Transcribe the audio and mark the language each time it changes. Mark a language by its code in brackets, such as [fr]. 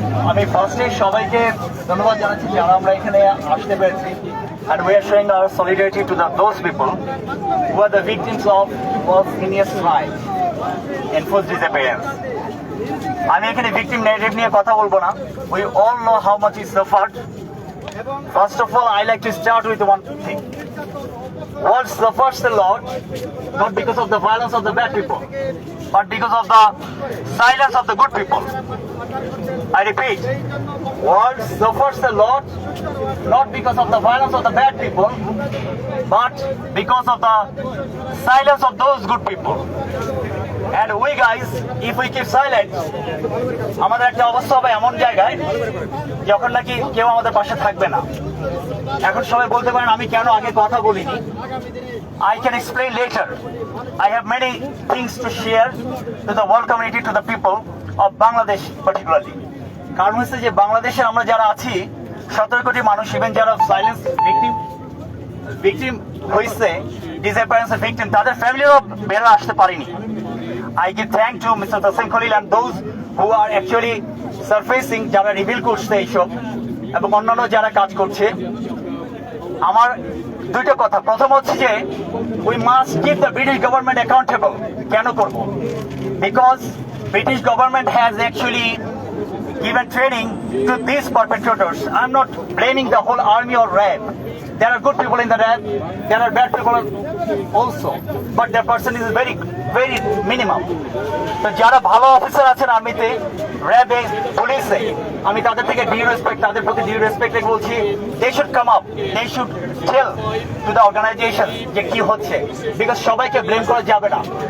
[bn] আমি ফার্স্টে সবাইকে ধন্যবাদ জানাচ্ছি যারা আমরা এখানে আসতে পেরেছি। [en] And we are showing our solidarity to those people who are the victims of heinous crime, enforced disappearance. [bn] আমি এখানে victim narrative নিয়ে কথা বলবো না. [en] We all know how much he suffered. First of all, I like to start with one thing. World suffers a lot, not because of the violence of the bad people, but because of the silence of the good people. I repeat, world suffers a lot, not because of the violence of the bad people, but because of the silence of those good people. And we guys, if we keep silent, [bn] আমাদের একটা অবস্থা হবে এমন জায়গায় যখন নাকি কেউ আমাদের পাশে থাকবে না। এখন সবাই বলতে পারেন আমি কেন আগে কথা বলিনি। [en] I can explain later. I have many things to share to the world community, to the people of Bangladesh particularly. [bn] কারণ হচ্ছে যে বাংলাদেশে আমরা যারা আছি 17 কোটি মানুষ, ইভেন যারা সাইলেন্স ভিকটিম হয়েছে, ডিসঅ্যাপিয়ারেন্স ভিকটিম, তাদের ফ্যামিলিও বেরো আসতে পারেনি। [en] I give thank to Mr. [bn] Tassim Khalil [en] and those who are actually surfacing, [bn] যারা রিভিল করছে এইসব এবং অন্যান্য যারা কাজ করছে। আমার দুইটা কথা, প্রথম হচ্ছে যে [en] we must keep the British government accountable. [bn] কেন করব? [en] Because British government has actually given training to these perpetrators. I'm not blaming the whole army or RAB. There are good people in the RAB, there are bad people also, but their person is very, very minimum. [bn] তো যারা ভালো officer আছেন আর্মিতে, র্যাবে, পুলিশে, আমি তাদের থেকে তাদের প্রতি ডিউ রেসপেক্ট বলছি, [en] they should come up, they should tell to the organization [bn] যে কি হচ্ছে, বিকজ সবাইকে ব্লেম করা যাবে না।